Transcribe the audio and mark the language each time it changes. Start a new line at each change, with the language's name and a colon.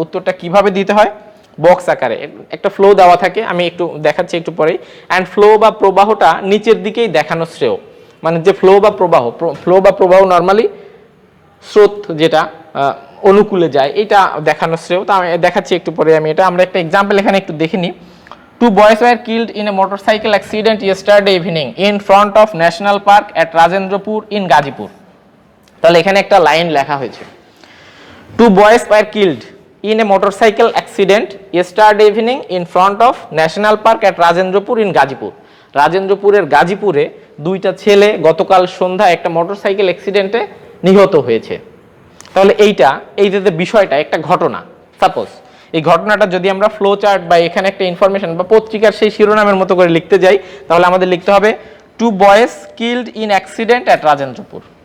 Bangla: উত্তরটা কিভাবে দিতে হয়, বক্স আকারে একটা ফ্লো দেওয়া থাকে, আমি একটু দেখাচ্ছি একটু পরেই। অ্যান্ড ফ্লো বা প্রবাহটা নিচের দিকেই দেখানো শ্রেয়। মানে যে ফ্লো বা প্রবাহ নর্মালি স্রোত যেটা অনুকূলে যায়, এটা দেখানো শ্রেয়। তা আমি দেখাচ্ছি একটু পরে আমি এটা। আমরা একটা এক্সাম্পল এখানে একটু দেখে নিই।
English: 2 boys were killed in a motorcycle accident yesterday evening in front of National Park at Rajendrapur in Gazipur.
Bangla: তাহলে এখানে একটা লাইন লেখা হয়েছে,
English: 2 boys were killed in a motorcycle accident yesterday evening in front of National Park at Rajendrapur in Gazipur.
Bangla: রাজেন্দ্রপুরের গাজীপুরে 2টা ছেলে গতকাল সন্ধ্যায় একটা মোটরসাইকেল অ্যাক্সিডেন্টে নিহত হয়েছে। তাহলে এই যে বিষয়টা একটা ঘটনা, সাপোজ এই ঘটনাটা যদি আমরা ফ্লো চার্ট বা এখানে একটা ইনফরমেশন বা পত্রিকার সেই শিরোনামের মতো করে লিখতে যাই, তাহলে আমাদের লিখতে হবে
English: 2 boys killed in accident at
Bangla: Rajendrapur.